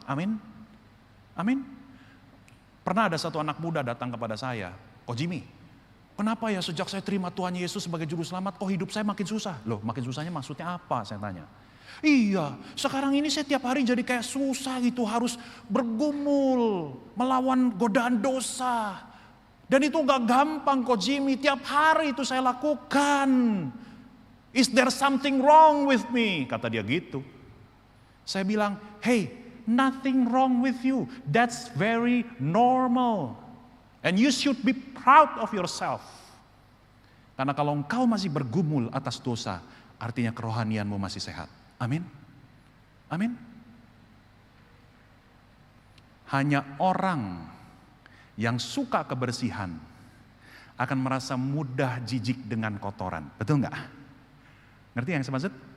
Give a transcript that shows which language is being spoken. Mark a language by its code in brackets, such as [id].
[id] Amin. Amin. Pernah ada satu anak muda datang kepada saya, Ko Jimmy, kenapa ya sejak saya terima Tuhan Yesus sebagai juru selamat, kok hidup saya makin susah? Loh, makin susahnya maksudnya apa? Saya tanya. Iya, sekarang ini saya tiap hari jadi kayak susah gitu, harus bergumul, melawan godaan dosa. Dan itu gak gampang Ko Jimmy, tiap hari itu saya lakukan. [en] Is there something wrong with me? [id] Kata dia gitu. Saya bilang, [en] hey, nothing wrong with you. That's very normal. And you should be proud of yourself. [id] Karena kalau engkau masih bergumul atas dosa, artinya kerohanianmu masih sehat. Amin. Amin. Hanya orang yang suka kebersihan akan merasa mudah jijik dengan kotoran. Betul nggak? Ngerti yang saya maksud?